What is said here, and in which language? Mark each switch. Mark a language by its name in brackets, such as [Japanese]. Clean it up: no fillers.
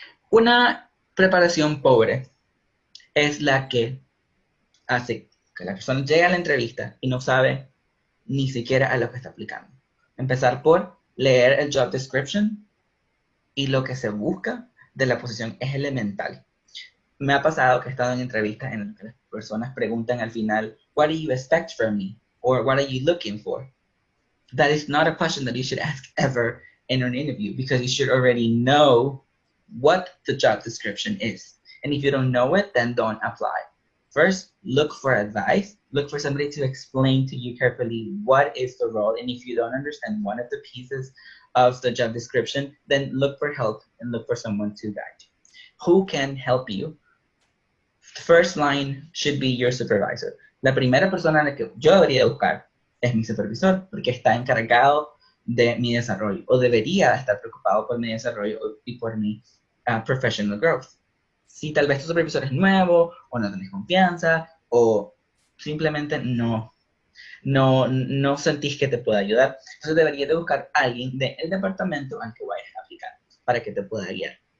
[Spanish] Una preparación pobre es la que hace que la persona llegue a la entrevista y no sabe ni siquiera a lo que está aplicando. Empezar por leer el job description y lo que se busca de la posición es elemental. Me ha pasado que he estado en entrevistas en las que las personas preguntan al final, [English] what do you expect from me? Or what are you looking for? That is not a question that you should ask ever in an interview because you should already know what the job description is. And if you don't know it, then don't apply. First, look for advice. Look for somebody to explain to you carefully what is the role. And if you don't understand one of the pieces of the job description, then look for help and look for someone to guide you. Who can help you? First line should be your supervisor. [Spanish] La primera persona a la que yo debería buscar es mi supervisor, porque está encargado de mi desarrollo, o debería estar preocupado por mi desarrollo y por mi [English] professional growth. [Spanish] Si tal vez tu supervisor es nuevo, o no tenés confianza, o simplemente no sentís que te pueda ayudar, entonces deberías de buscar a alguien del departamento al que vayas a aplicar para que te pueda guiar.